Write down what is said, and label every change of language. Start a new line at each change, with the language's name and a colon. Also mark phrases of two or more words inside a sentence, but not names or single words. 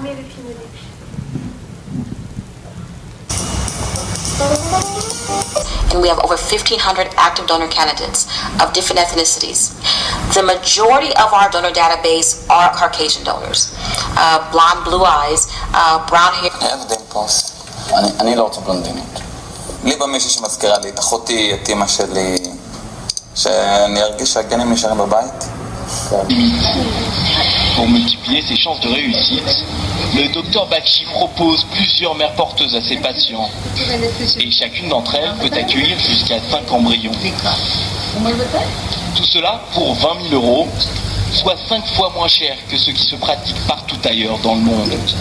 English: And we have over 1,500 active donor candidates of different ethnicities. The majority of our donor database are Caucasian donors. Blonde, blue eyes, brown hair.
Hebrew: איזה דימפוס. אני לא רוצה בלונדינית. לי בא מישהי שמזכירה לי את אחותי, את אמא שלי, שאני ארגיש שהגנים נשארים בבית.
French: Pour multiplier ses chances de réussite, le docteur Bakshi propose plusieurs mères porteuses à ses patients et chacune d'entre elles peut accueillir jusqu'à 5 embryons. Tout cela pour 20 000 €, soit 5 fois moins cher que ce qui se pratique partout ailleurs dans le monde.